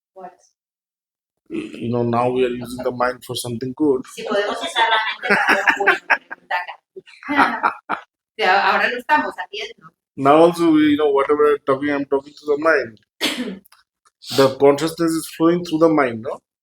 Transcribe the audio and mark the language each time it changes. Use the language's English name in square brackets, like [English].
[English] what? Now we are using the mind for something good. [Spanish] Si podemos usar la mente para algo bueno, pregunta Carlos. Ahora lo estamos haciendo. [English] Now also, whatever I'm talking to the mind. The consciousness is flowing through the mind, no?